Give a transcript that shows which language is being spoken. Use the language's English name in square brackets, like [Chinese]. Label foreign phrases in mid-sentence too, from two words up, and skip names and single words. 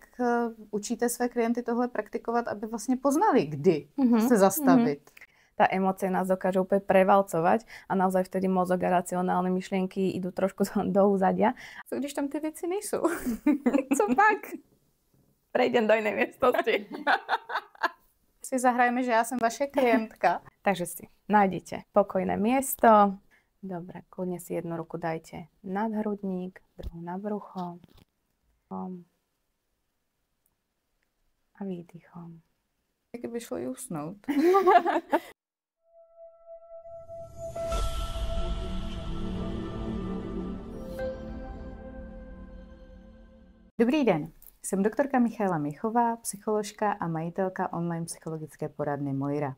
[Czech] učíte své klienty tohle praktikovat, aby vlastně poznali, kdy se zastavit? [Slovak] Tá emócia nás dokáže úplne prevalcovať a naozaj vtedy mozog a racionálne myšlienky idú trošku do úzadia. [Czech] Co když tam ty věci nejsou? Co pak? [Slovak] Prejdem do inej miestnosti. Si zahrajeme, [Czech] že já jsem vaše klientka. [Slovak] Takže si nájdete pokojné miesto. Dobre, kľudne si jednu ruku dajte nad hrudník, druhú na brucho. A výdychom. [Czech] Jak by šlo i usnout. Dobrý den, jsem doktorka Michaela Michová, psycholožka a majitelka online psychologické poradny Moira.